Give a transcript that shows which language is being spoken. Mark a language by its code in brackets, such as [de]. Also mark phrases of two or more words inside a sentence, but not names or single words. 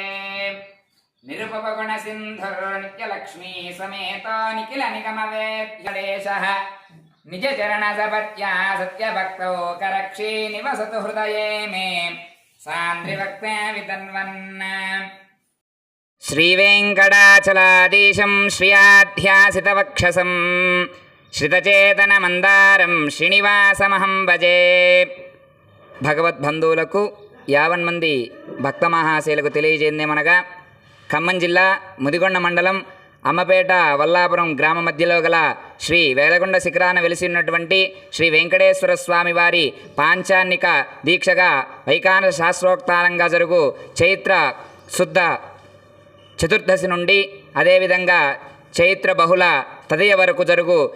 [sa] निरुपगुणसिन्धुर्नित्यलक्ष्मी समेतो निखिलनिगमवेद्यदेशः निजचरणसपत्या सत्यभक्तौ करक्षी निवसतु हृदये मे सान्द्रिभक्ते वितन्वन्। श्रीवेङ्कटाचलाधीशं श्रियाध्यासितवक्षसं श्रितचेतनमन्दारं श्रीनिवासमहं भजे। [te] భగవద్బంధువులకు 50 మంది భక్త మహాశయులకు తెలియజేయమనగా ఖమ్మం జిల్లా ముదిగొండ మండలం అమ్మపేట వల్లాపురం గ్రామ మధ్యలో గల శ్రీ వేలగొండ శిఖరాన వెలిసి ఉన్నటువంటి శ్రీ వెంకటేశ్వర స్వామి వారి పాంచాన్నిక దీక్షగా వైఖాన శాస్త్రోక్తానంగా జరుగు చైత్ర శుద్ధ చతుర్దశి నుండి అదేవిధంగా చైత్ర బహుళ తదియ వరకు జరుగు